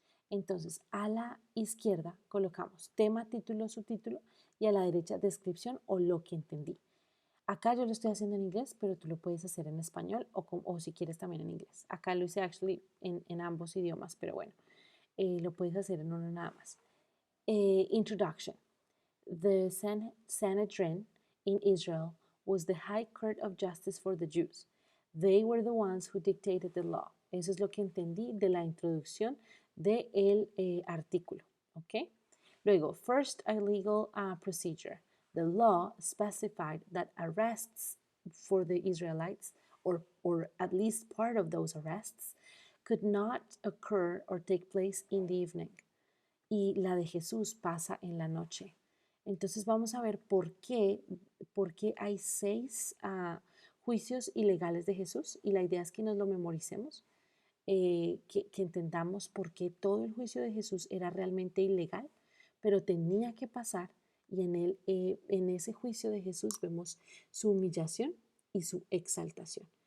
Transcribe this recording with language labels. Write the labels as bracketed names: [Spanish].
[Spanish] Entonces, a la izquierda colocamos tema, título, subtítulo y a la derecha descripción o lo que entendí. Acá yo lo estoy haciendo en inglés, pero tú lo puedes hacer en español o si quieres también en inglés. Acá lo hice [English] actually [Spanish] en ambos idiomas, pero bueno, lo puedes hacer en uno nada más. [English] Introduction. The Sanhedrin in Israel was the high court of justice for the Jews. They were the ones who dictated the law. [Spanish] Eso es lo que entendí de la introducción del artículo. ¿Ok? Luego, [English] first illegal procedure. The law specified that arrests for the Israelites, or at least part of those arrests, could not occur or take place in the evening. [Spanish] Y la de Jesús pasa en la noche. Entonces vamos a ver por qué hay 6 juicios ilegales de Jesús, y la idea es que nos lo memoricemos, que entendamos por qué todo el juicio de Jesús era realmente ilegal, pero tenía que pasar, y en ese juicio de Jesús vemos su humillación y su exaltación.